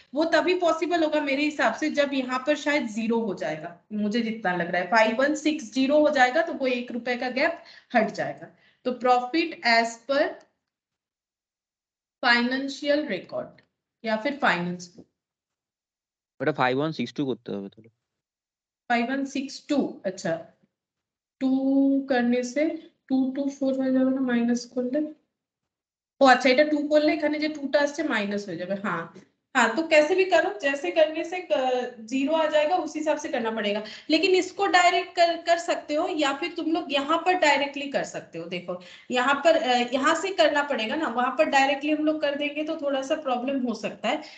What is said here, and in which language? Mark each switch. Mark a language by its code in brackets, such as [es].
[hi] वो तभी पॉसिबल होगा मेरे हिसाब से जब यहाँ पर शायद 0 हो जाएगा, मुझे जितना लग रहा है 5160 हो जाएगा तो वो 1 रुपए का गैप हट जाएगा। तो profit as per financial record या फिर फाइनेंस बुक, [bn] ওটা 5162 করতে হবে তাহলে। 5162, [hi] अच्छा 2 करने से 2 2 4 [bn] হয়ে যাবে না, মাইনাস করলে, ও আচ্ছা এটা 2 করলে এখানে যে 2টা আসছে মাইনাস হয়ে যাবে। [hi] हाँ हाँ, तो कैसे भी करो, जैसे करने से 0 आ जाएगा उसी हिसाब से करना पड़ेगा। लेकिन इसको डायरेक्ट कर सकते हो या फिर तुम लोग यहाँ पर डायरेक्टली कर सकते हो। देखो यहाँ पर यहाँ से करना पड़ेगा ना, वहां पर डायरेक्टली हम लोग कर देंगे तो थोड़ा सा प्रॉब्लम हो सकता है।